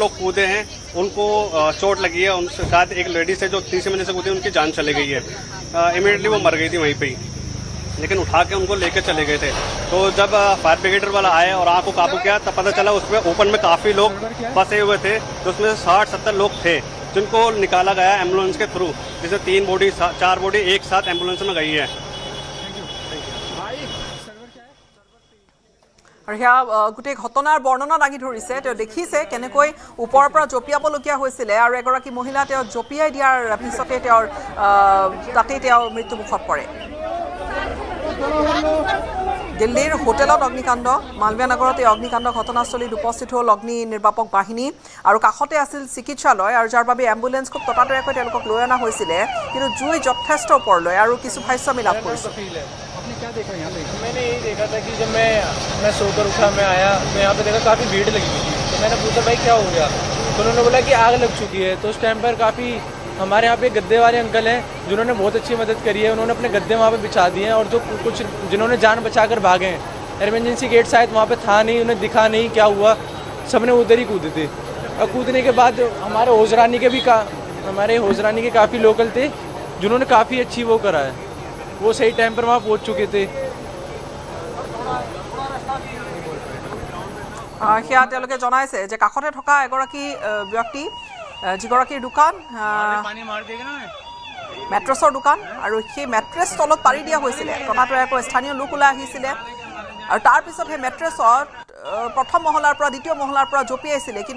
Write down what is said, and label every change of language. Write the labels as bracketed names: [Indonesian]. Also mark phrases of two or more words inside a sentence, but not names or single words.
[Hindi] लोग कूदे हैं उनको चोट लगी है उनसे शायद एक लेडीज है जो तीसरी मंजिल से कूदी उनकी जान चली गई है इमीडिएटली वो मर गई थी वहीं पे ही लेकिन उठा के उनको लेके चले गए थे तो जब फायर ब्रिगेडर वाला आया और आग को काबू किया तब पता चला उसमें ओपन में काफी लोग फंसे हुए थे तो उसमें 60-70 लोग थे जिनको निकाला गया एम्बुलेंस के थ्रू जिससे 4 बॉडी एक साथ एम्बुलेंस में गई है [Assamese] আৰু হেয়া গোটেই ঘটনাৰ বৰ্ণনা দাঙি ধৰিছে তেওঁ দেখিছে কেনেকৈ ওপৰৰ পৰা জপিয়াবলগীয়া হৈছিলে আৰু এগৰাকী মহিলা তেওঁ জপিয়াই দিয়াৰ পিছতে তেওঁৰ তাতেই তেওঁ মৃত্যুমুখত পৰে দিল্লীৰ হোটেলত অগ্নিকাণ্ড মালৱিয়া নগৰত এই অগ্নিকাণ্ড ঘটনাস্থলীত উপস্থিত হ'ল অগ্নি নিৰ্বাপক বাহিনী আৰু কাষতে আছিল চিকিৎসালয় আৰু যাৰ বাবে এম্বুলেন্স খুব ততাতৈয়াকৈ তেওঁলোকক লৈ অনা হৈছিলে কিন্তু জুই যথেষ্ট ওপৰলৈ আৰু কিছু ভাষ্যমি লাভ কৰিছে [Hindi] क्या देखा यहाँ पे मैंने यही देखा था कि जब मैं सोकर उठा मैं आया तो यहाँ पे देखा काफ़ी भीड़ लगी हुई थी तो मैंने पूछा भाई क्या हो गया तो उन्होंने बोला कि आग लग चुकी है तो उस टाइम पर काफ़ी हमारे यहाँ पे गद्दे वाले अंकल हैं जिन्होंने बहुत अच्छी मदद करी है उन्होंने अपने गद्दे वहाँ पे बिछा दिए हैं और जो कुछ जिन्होंने जान बचा कर भागे हैं एमरजेंसी गेट शायद वहाँ पे था नहीं उन्हें दिखा नहीं क्या हुआ सबने उधर ही कूदे थे और कूदने के बाद हमारे होजरानी के काफ़ी लोकल थे जिन्होंने काफ़ी अच्छी वो करा है वो सही टाइम पर वहाँ पहुँच चुके थे [Assamese] সেয়া তেওঁলোকে জনাইছে যে কাষতে থকা এগৰাকী ব্যক্তি যিগৰাকীৰ দোকান মেট্ৰেছৰ দোকান আৰু সেই মেট্ৰেছ তলত পাৰি দিয়া হৈছিলে ততাতৈয়াকৈ স্থানীয় লোক ওলাই আহিছিলে আৰু তাৰ পিছত সেই মেট্ৰেছত প্ৰথম মহলাৰ পৰা দ্বিতীয় মহলাৰ পৰা জপিয়াইছিলে কিন্তু